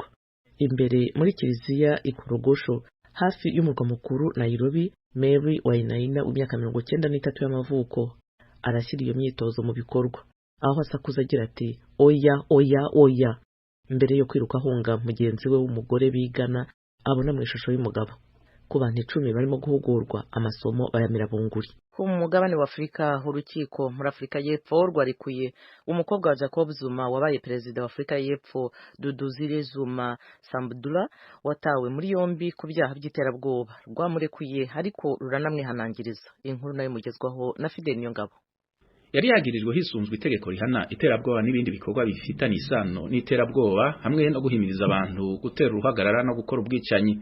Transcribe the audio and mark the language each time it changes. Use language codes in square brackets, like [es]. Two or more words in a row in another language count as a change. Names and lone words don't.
[rw] Imbere muri kiliziya Ikorogosho hafi y'umurwa mukuru Nairobi, Mary Wainaina w'imyaka 93 y'amavuko arashyira iyo myitozo mu bikorwa, aho asakuza agira ati oya oya oya, mbere yo kwiruka ahunga mugenzi we w'umugore bigana abona mu ishusho y'umugabo. Ku bantu 10 barimo guhugurwa amasomo bayamira bunguri. Ku mugabane wa Afrika, urukiko muri Afrika y'Epfo rwarikuye umukobwa wa Jacob Zuma wabaye perezida wa Afrika y'Epfo, Duduzile Zuma Sambudula, watawe muri yombi ku byaha by'iterabwoba. Rwamurekuye ariko ruranamwihanangiriza. Inkuru nayo mugezwaho na Fidel Niyongabo. Yari yagirijwe hisunzwe itegeko rihana iterabwoba n'ibindi bikorwa bifitanye isano n'iterabwoba hamwe no guhimiriza abantu gutera uruhagarara no gukora ubwicanyi.